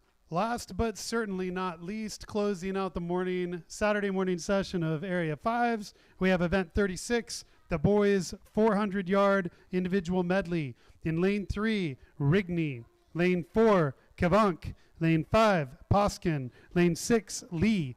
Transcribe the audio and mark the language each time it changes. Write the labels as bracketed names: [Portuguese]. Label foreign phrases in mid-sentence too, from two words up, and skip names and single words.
[English] Last but certainly not least, closing out the Saturday morning session of Area 5s, we have event 36, the boys 400-yard individual medley. In lane 3, Rigney. Lane 4, Kavank. Lane 5, Poskin. Lane 6, Lee.